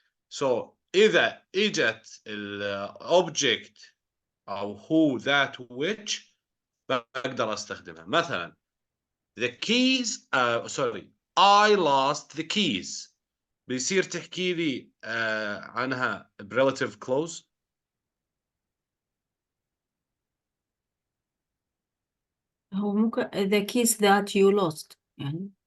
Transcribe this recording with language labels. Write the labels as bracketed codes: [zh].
[ar] So إذا إجت الأوبجكت أو [en] who, that, which [ar] بقدر أستخدمها. مثلا [en] the keys sorry I lost the keys. [ar] بيصير تحكي لي عنها relative clause. هو ممكن [en] the keys that you lost [ar] يعني.